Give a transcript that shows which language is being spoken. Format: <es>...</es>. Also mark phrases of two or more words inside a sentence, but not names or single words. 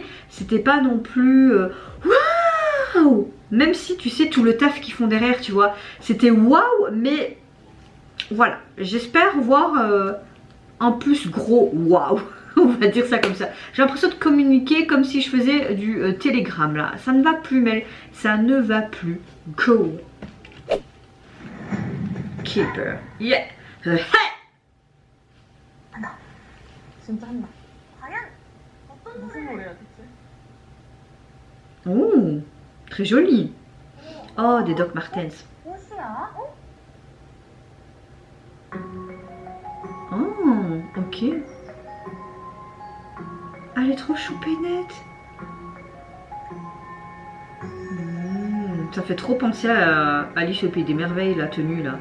<fr>C'était pas non plus waouh, même si tu sais tout le taf qu'ils font derrière, tu vois. C'était waouh, mais voilà, j'espère voir un plus gros waouh. On va dire ça comme ça. J'ai l'impression de communiquer comme si je faisais du télégramme là. Ça ne va plus, Mel. Ça ne va plus. Go.</fr> <en>Keeper. Yeah. Hey.</en> <ko>한다. 진짜 한다. 과연 어떤 무슨 노래야 대체?</ko> <fr>Oh, très joli. Oh, des Doc Martens.</fr> <ko>옷이야?</ko> <fr>Oh, ok. Ah, elle est trop choupinette. Ça fait trop penser à Alice au Pays des Merveilles, la tenue là.</fr>